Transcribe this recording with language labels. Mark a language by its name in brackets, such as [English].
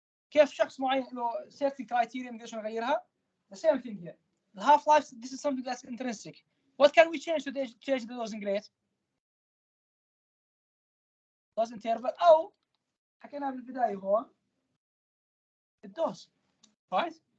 [Arabic] كيف شخص معين له [English] certain criteria [Arabic] نقدرش نغيرها? [English] The same thing here. The half-life, this is something that's intrinsic. What can we change to change the dosing rate? Dose interval [Arabic] أو حكينا بالبداية هون الدوز, [English] right?